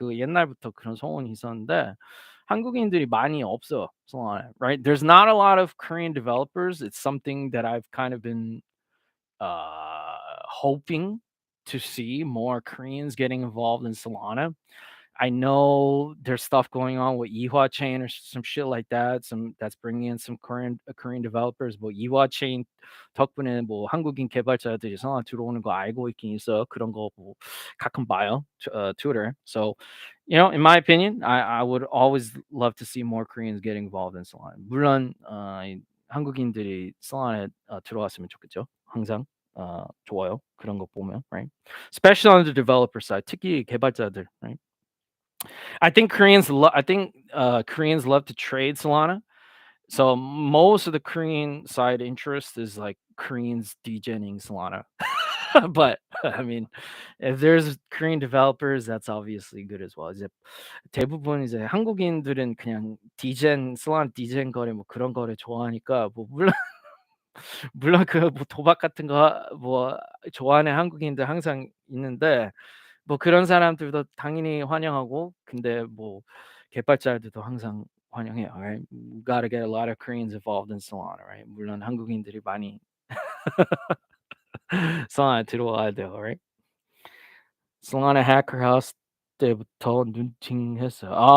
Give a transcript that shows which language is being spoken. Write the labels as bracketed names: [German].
[Korean] 그 옛날부터 그런 소원이 있었는데 한국인들이 많이 없어 Solana, right? [English] There's not a lot of Korean developers. It's something that I've kind of been hoping to see more Koreans getting involved in Solana. I know there's stuff going on with Ihua Chain or some shit like that. Some that's bringing in some Korean developers. [Korean] But Ihua Chain 덕분에 뭐 한국인 개발자들이 성화 들어오는 거 알고 있긴 있어. 그런 거 뭐 가끔 봐요. Twitter. [English] So, in my opinion, I would always love to see more Koreans get involved in Solana. [Korean] 물론 한국인들이 Solana에 들어왔으면 좋겠죠. 항상 좋아요. 그런 거 보면, right? [English] Especially on the developer side. [Korean] 특히 개발자들, right? [English] I think Koreans love to trade Solana. So most of the Korean side interest is like Koreans degening Solana. [Korean] But I mean, if there's Korean developers, that's obviously good as well. 이제 대부분 이제 한국인들은 그냥 Solana 디젠 거래 뭐 그런 거래 좋아하니까 뭐 물론 그 뭐 도박 같은 거 뭐 좋아하는 한국인들 항상 있는데 뭐 그런 사람들도 당연히 환영하고 근데 뭐 개발자들도 항상 환영해요. [English] Right? We gotta get a lot of Koreans involved in Solana, right? [Korean] 물론 한국인들이 많이 Solana 들어와야 돼요, right? Solana Hacker House 때부터 눈팅했어요.